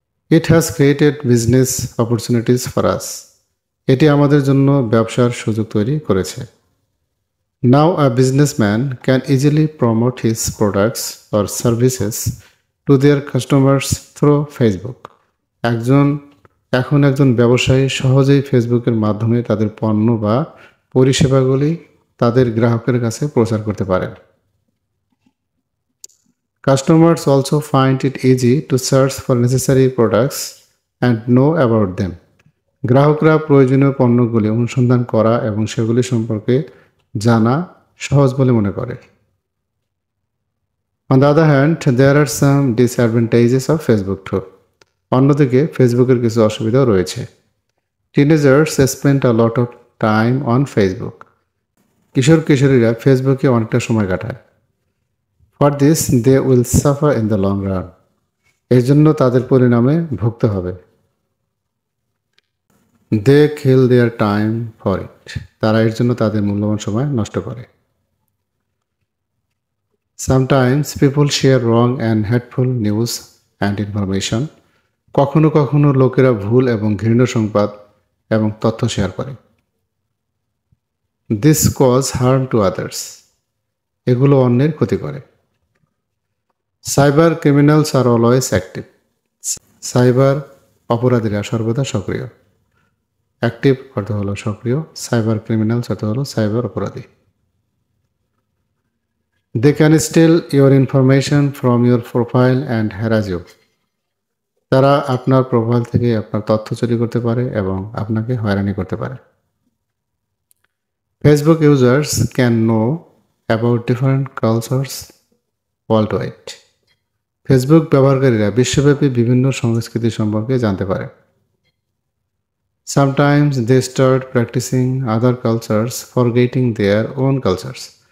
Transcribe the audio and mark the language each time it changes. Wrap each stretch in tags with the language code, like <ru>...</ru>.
<en>It has created business opportunities for us.</en> <bn>এটি আমাদের জন্য ব্যবসার সুযোগ তৈরি করেছে।</bn> <en>Now a businessman can easily promote his products or services to their customers through Facebook.</en> <bn>এখন একজন ব্যবসায়ী সহজেই ফেসবুকের মাধ্যমে তাদের পণ্য বা পরিষেবাগুলি তাদের গ্রাহকের কাছে প্রচার করতে পারেন।</bn> <en>Customers also find it easy to search for necessary products and know about them.</en> <bn>গ্রাহকরা প্রয়োজনীয় পণ্যগুলি অনুসন্ধান করা এবং সেগুলি সম্পর্কে জানা সহজ বলে মনে করে।</bn> <en>On the other hand, there are some disadvantages of Facebook too.</en> <bn>অন্যদিকে ফেসবুকের কিছু অসুবিধাও রয়েছে।</bn> <en>Teenagers spend a lot of time on Facebook.</en> <bn>কিশোর কিশোরীরা ফেসবুকে অনেকটা সময় কাটায়।</bn> <en>For this, they will suffer in the long run.</en> <bn>এর জন্য তাদের পরিণামে ভুগতে হবে।</bn> <en>They kill their time for it.</en> <bn>তারা এর জন্য তাদের মূল্যবান সময় নষ্ট করে।</bn> <en>Sometimes people share wrong and hateful news and information.</en> <bn>কখনো কখনো লোকেরা ভুল এবং ঘৃণ্য সংবাদ এবং তথ্য শেয়ার করে।</bn> <en>This cause harm to others.</en> <bn>এগুলো অন্যের ক্ষতি করে।</bn> <en>Cyber criminals are always active.</en> <bn>Cyber অপরাধীরা সর্বদা সক্রিয়। অ্যাক্টিভ অর্থ হলো সক্রিয়, সাইবার ক্রিমিনালস অর্থ হলো সাইবার অপরাধী।</bn> <en>They can steal your information from your profile and harass you.</en> <bn>তারা আপনার প্রোফাইল থেকে আপনার তথ্য চুরি করতে পারে এবং আপনাকে হয়রানি করতে পারে।</bn> <en>Facebook users can know about different cultures worldwide.</en> <bn>Facebook ব্যবহারকারীরা বিশ্বব্যাপী বিভিন্ন সংস্কৃতি সম্পর্কে জানতে পারে।</bn> <en>Sometimes they start practicing other cultures, forgetting their own cultures.</en>